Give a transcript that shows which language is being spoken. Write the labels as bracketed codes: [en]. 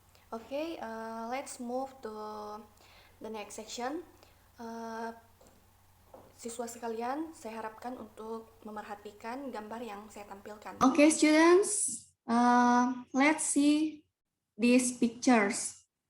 [en] Okay, let's move to the next section. [id] Siswa sekalian, saya harapkan untuk memerhatikan gambar yang saya tampilkan. [en] Okay, students, let's see these pictures.